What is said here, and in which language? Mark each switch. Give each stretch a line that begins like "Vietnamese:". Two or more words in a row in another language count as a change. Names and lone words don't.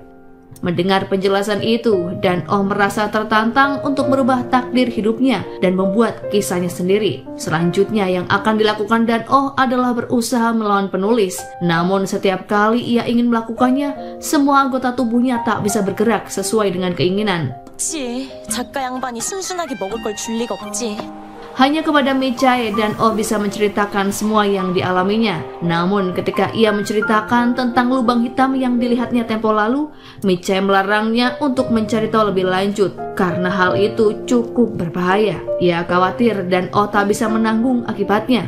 Indonesian: Mendengar penjelasan itu, Dan Oh merasa tertantang untuk merubah takdir hidupnya dan membuat kisahnya sendiri. Selanjutnya yang akan dilakukan Dan Oh adalah berusaha melawan penulis. Namun setiap kali ia ingin melakukannya, semua anggota tubuhnya tak bisa bergerak sesuai dengan keinginan.
Korean: 그치, 작가 양반이 순순하게 먹을 걸 줄 리가 없지.
Indonesian: Hanya kepada Michae Dan Oh bisa menceritakan semua yang dialaminya. Namun ketika ia menceritakan tentang lubang hitam yang dilihatnya tempo lalu, Michae melarangnya untuk mencari tahu lebih lanjut karena hal itu cukup berbahaya. Ia khawatir Dan Oh tak bisa menanggung akibatnya.